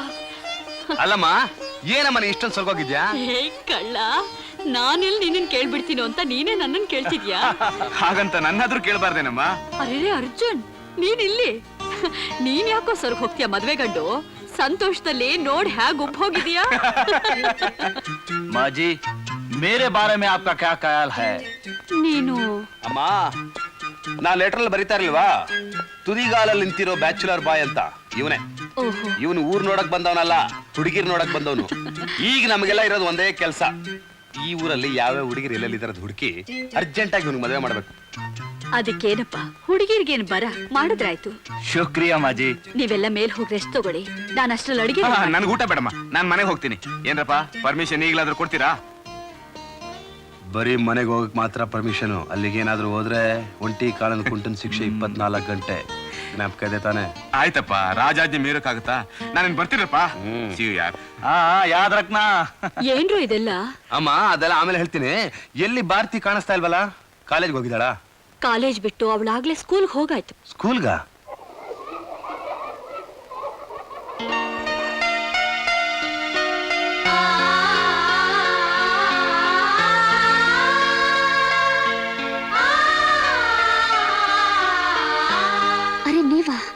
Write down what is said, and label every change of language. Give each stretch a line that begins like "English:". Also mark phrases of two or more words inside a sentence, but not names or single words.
Kannada: ಅಲ್ಲಮ್ಮ, ಏನಮ್ಮ ನೀ ಇಷ್ಟೊಂದು ಸ್ವರ್ಗೋಗಿದ್ಯಾ? ಹೇ ಕಳ್ಳ, ನಾನೆಲ್ಲಿ ನಿನ್ನನ್ ಕೇಳ್ಬಿಡ್ತೀನೋ ಅಂತ ನೀನೇ ನನ್ನನ್ ಕೇಳ್ತಿದ್ಯಾ? ಹಾಗಂತ ನನ್ನಾದ್ರೂ ಕೇಳ್ಬಾರ್ದೇನಮ್ಮ? ಅರೇ ಅರ್ಜುನ್, ನೀನ್ ಇಲ್ಲಿ? ನೀನ್ ಯಾಕೋ ಸ್ವರ್ಗ ಹೋಗ್ತೀಯ? ಮದ್ವೆ ಗಂಡು ಸಂತೋಷದಲ್ಲಿ ನೋಡ್ ಹ್ಯಾಗ್ ಉಬ್ಬ್ ಹೋಗಿದ್ಯಾ.
Hindi: माँ जी मेरे बारे में आपका क्या ख्याल है?
Kannada: ನೀನು ಅಮ್ಮ ನಾ ಲೆಟರ್ ಬರೀತಾ ಇರ್ಲಿಲ್ವಾ, ತುದಿಗಾಲಲ್ಲಿ ನಿಂತಿರೋ
English: bachelor boy
Kannada: ಅಂತ ಇವನೇ. ಓಹೋ ಇವನು ಊರ್ ನೋಡಕ್ ಬಂದವನಲ್ಲ, ಹುಡುಗಿರ್ ನೋಡಕ್ ಬಂದವನು. ಈಗ ನಮಗೆಲ್ಲ ಇರೋದು ಒಂದೇ ಕೆಲಸ, ಈ ಊರಲ್ಲಿ ಯಾವ್ಯಾವ ಹುಡುಗಿರು ಎಲ್ಲೆಲ್ಲಿದ್ದಾರದು ಹುಡುಕಿ ಅರ್ಜೆಂಟ್ ಆಗಿ ಇವ್ನಿಗೆ ಮದುವೆ ಮಾಡ್ಬೇಕು. ಅದಕ್ಕೇನಪ್ಪ, ಹುಡುಗಿರ್ಗೇನ್ ಬರ ಮಾಡಿದ್ರಾಯ್ತು.
Hindi: शुक्रिया माँ जी.
Kannada: ನೀವೆಲ್ಲ ಮೇಲ್ ಹೋಗಿ ರೆಸ್ಟ್ ತಗೊಳ್ಳಿ, ನಾನು ಅಷ್ಟ್ರಲ್ಲಿ ಅಡಿಗೆ ನನ್ಗೆ ಊಟ ಬೇಡಮ್ಮ, ನಾನ್ ಮನೆಗೆ ಹೋಗ್ತೀನಿ. ಏನ್ರಪ್ಪ ಪರ್ಮಿಷನ್ ಈಗಲಾದ್ರೂ ಕೊಡ್ತೀರಾ? ಬರೀ ಮನೆಗೆ ಹೋಗಕ್ ಮಾತ್ರ ಪರ್ಮಿಷನ್, ಅಲ್ಲಿಗೇನಾದ್ರೂ ಹೋದ್ರೆ ಒಂಟಿ ಕಾಲದ ಕುಂಟನ್ ಶಿಕ್ಷೆ 24 ಗಂಟೆ. ಜ್ಞಾಪಕ ಇದೆ ತಾನೆ? ಆಯ್ತಪ್ಪ, ರಾಜಾಜ್ಞೆ ಮೀರಕ್ಕಾಗುತ್ತಾ? ನಾನೇನ್ ಬರ್ತೀರಪ್ಪ.
English: see you
Kannada: ಯಾರ್
Hindi: हाँ याद रखना.
Kannada: ಏನ್ರು ಇದೆಲ್ಲ? ಅಮ್ಮ ಅದೆಲ್ಲ ಆಮೇಲೆ ಹೇಳ್ತೀನಿ. ಎಲ್ಲಿ ಭಾರತಿ ಕಾಣಿಸ್ತಾ ಇಲ್ವಲ್ಲ? ಕಾಲೇಜ್ಗೆ ಹೋಗಿದ್ದಾಳ? ಕಾಲೇಜ್ ಬಿಟ್ಟು ಅವಳಾಗ್ಲೇ ಸ್ಕೂಲ್ಗೆ ಹೋಗಾಯ್ತು. ಸ್ಕೂಲ್ಗ? ಅರೆ ನೀವಾ?